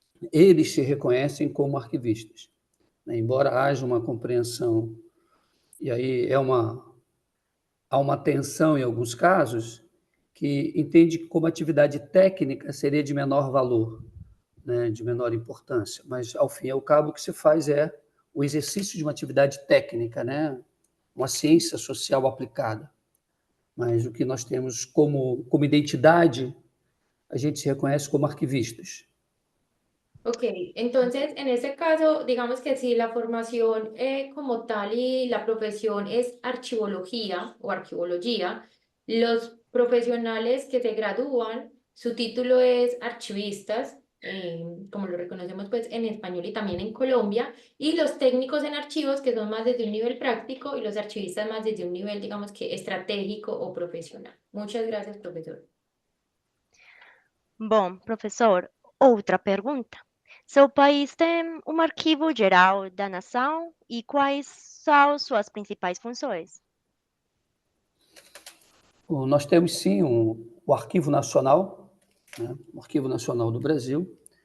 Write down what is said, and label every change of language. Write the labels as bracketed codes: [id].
[pt] Eles se reconhecem como arquivistas, né? Embora haja uma compreensão, e aí há uma tensão em alguns casos, que entende que como atividade técnica seria de menor valor, né? De menor importância, mas ao fim e ao cabo o que se faz é o exercício de uma atividade técnica, né? Uma ciência social aplicada. Mas o que nós temos como identidade, a gente se reconhece como arquivistas. [es] Ok, entonces en este caso, digamos que si la formación como tal y la profesión es archivología o arquivología, los profesionales que se gradúan, su título es archivistas, como lo reconocemos pues en español y también en Colombia, y los técnicos en archivos que son más desde un nivel práctico y los archivistas más desde un nivel, digamos que estratégico o profesional. Muchas gracias, profesor. [pt] Bom, professor, outra pergunta. Seu país tem um arquivo geral da nação e quais são suas principais funções? Nós temos sim o Arquivo Nacional, né? O Arquivo Nacional do Brasil,